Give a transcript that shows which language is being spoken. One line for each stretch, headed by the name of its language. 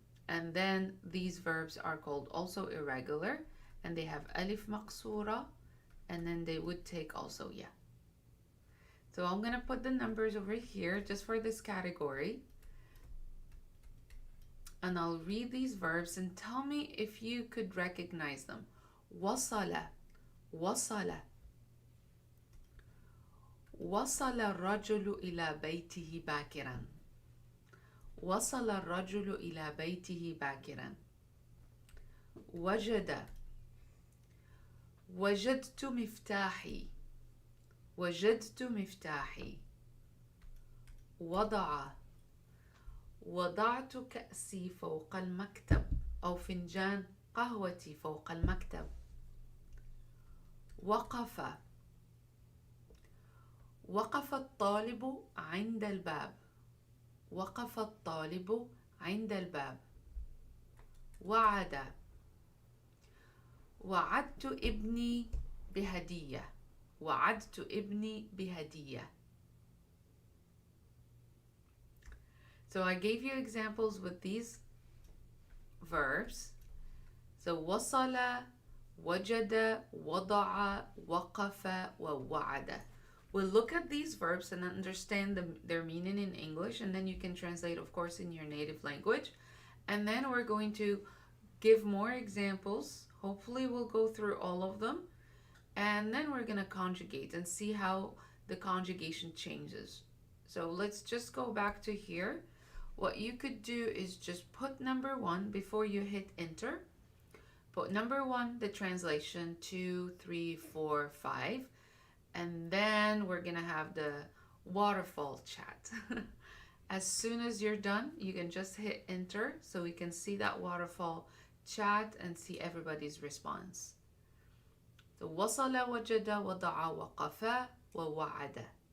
English: And then these verbs are called also irregular, and they have alif maqsura, and then they would take also ya. So I'm gonna put the numbers over here just for this category, and I'll read these verbs and tell me if you could recognize them.
Arabic: وصل وصل وصل الرجل إلى بيته باكرا. وصل الرجل إلى بيته باكرا. وجد وجدت مفتاحي. وجدت مفتاحي. وضع وضعت كأسي فوق المكتب أو فنجان قهوتي فوق المكتب. وقف وقف الطالب عند الباب. وقف الطالب عند الباب. وعد وعدت ابني بهدية. وعدت ابني بهدية.
English: So I gave you examples with these verbs.
Arabic: So وصل, وجد, وضع, وقف, ووعد.
English: We'll look at these verbs and understand their meaning in English, and then you can translate, of course, in your native language. And then we're going to give more examples. Hopefully we'll go through all of them. And then we're going to conjugate and see how the conjugation changes. So let's just go back to here. What you could do is just put number 1 before you hit enter. Put number 1, the translation, 2, 3, 4, 5. And then we're going to have the waterfall chat. As soon as you're done, you can just hit enter so we can see that waterfall chat and see everybody's response.
Arabic: So وصل, وجد, وضع, وقف, ووعد.